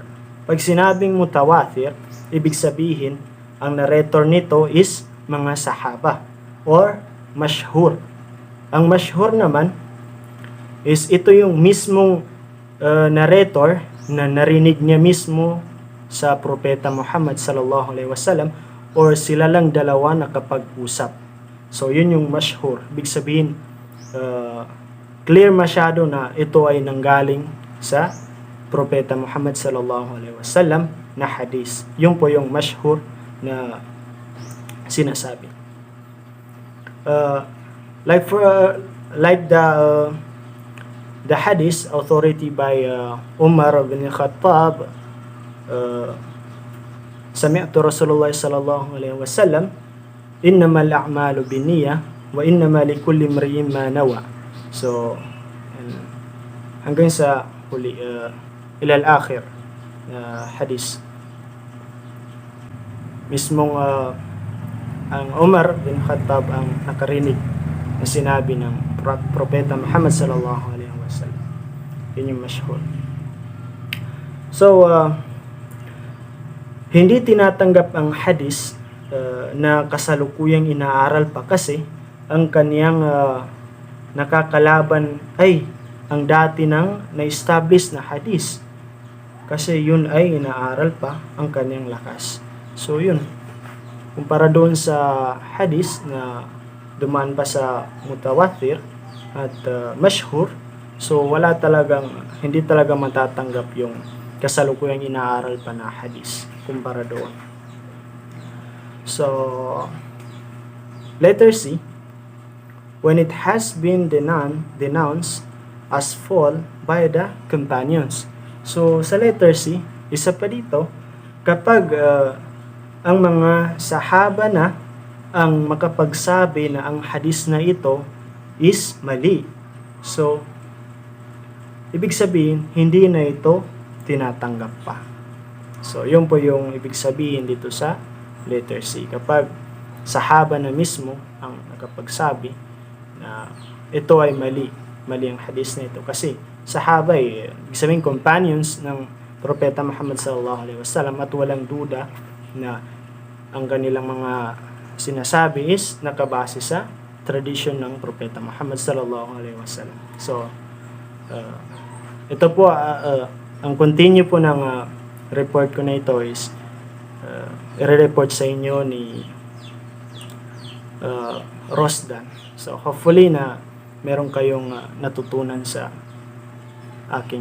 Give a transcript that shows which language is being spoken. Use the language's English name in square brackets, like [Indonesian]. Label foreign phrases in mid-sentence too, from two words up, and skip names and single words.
[Filipino] Pag sinabing mutawatir, ibig sabihin ang narrator nito is mga sahaba or mashhur. Ang mashhur naman is ito yung mismong narrator na narinig niya mismo sa Propeta Muhammad [Arabic] صلى الله عليه وسلم [Filipino] or sila lang dalawa nakapag-usap. So, yun yung mashhur. Ibig sabihin, clear masyado na ito ay nanggaling sa Propeta Muhammad [Arabic] صلى الله عليه وسلم [Filipino] na hadith. Yun po yung mashhur na sinasabi. [English] Like the hadith authority by [Arabic] Umar bin Khattab, سمعت رسول الله صلى الله عليه وسلم إنما الأعمال بالنية وإنما لكل امرئ ما نوى. [Filipino] So, hanggang sa huli, [Arabic] إلى الآخر [Filipino] na hadith. Mismong ang Umar bin Khattab ang nakarinig na sinabi ng Propeta Muhammad [Arabic] صلى الله عليه وسلم. [Filipino] Yun yung mashhur. So, hindi tinatanggap ang hadith na kasalukuyang inaaral pa kasi ang kaniyang nakakalaban ay ang dati ng na-establish na hadith. Kasi yun ay inaaral pa ang kaniyang lakas. So, yun. Kumpara doon sa hadith na dumaan pa sa mutawatir at mashhur, so hindi talaga matatanggap yung kasalukuyang inaaral pa na hadith kumpara doon. [English] So, letter C, when it has been denounced as false by the companions. [Filipino] So, sa letter C, isa pa dito, kapag ang mga sahaba na ang makapagsabi na ang hadith na ito is mali. So, ibig sabihin, hindi na ito tinatanggap pa. So, yun po yung ibig sabihin dito sa letter C. Kapag sahaba na mismo ang nakapagsabi na ito ay mali ang hadith na ito. Kasi sahaba ibig sabihin companions ng Propeta Muhammad [Arabic] صلى الله عليه وسلم, [Filipino] at walang duda na ang kanilang mga sinasabi is nakabase sa tradition ng Propeta Muhammad [Arabic] صلى الله عليه وسلم. [Filipino] So, ito po, ang continue po ng report ko na ito is i-report sa inyo ni Rosdan. So, hopefully na meron kayong natutunan sa aking report.